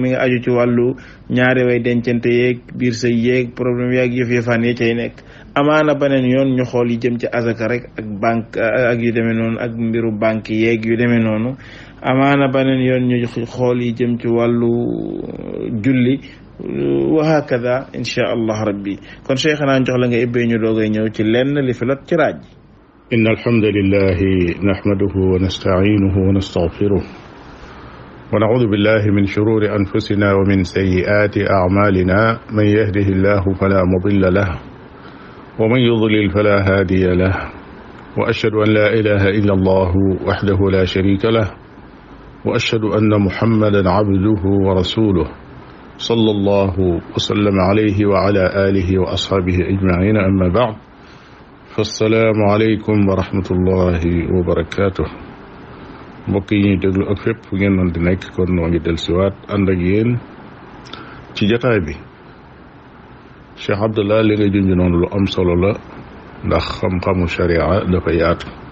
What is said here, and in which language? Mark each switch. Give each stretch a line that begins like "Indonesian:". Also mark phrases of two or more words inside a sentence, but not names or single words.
Wolof: mi ngi aju ci wàllu ñaari way dencante yeeg biir say yeeg problème yaag yëf-yëfaan yi cay nekk amaana beneen yoon ñu xool yi jëm ci azaka rek ak banque ak yu demee noonu ak mbiru banque yeeg yu demee noonu amaana beneen yoon ñu xool yi jëm ci wàllu julli
Arabic: وهكذا إن شاء الله ربي
Wolof: kon cheikh naa jox la nga ibbee ñu doogay ñëw ci lenn li fi lot ci raaj
Arabic: إن الحمد لله نحمده ونستعينه ونستغفره ونعوذ بالله من شرور أنفسنا ومن سيئات أعمالنا من يهده الله فلا مضل له ومن يضلل فلا هادي له وأشهد أن لا إله إلا الله وحده لا شريك له وأشهد أن محمدا عبده ورسوله صلى الله وسلم عليه وعلى آله وأصحابه أجمعين أما بعد السلام عليكم ورحمة الله وبركاته
Wolof: mbokk yi ñuy déglu ak fépp fu ngeen mën di nekk kon noo ngi dellusiwaat ànd ak yéen ci jataay bi Cheikh Abdallah li nga junj noonu lu am solo la ndax xam-xamu sharia dafa yaatu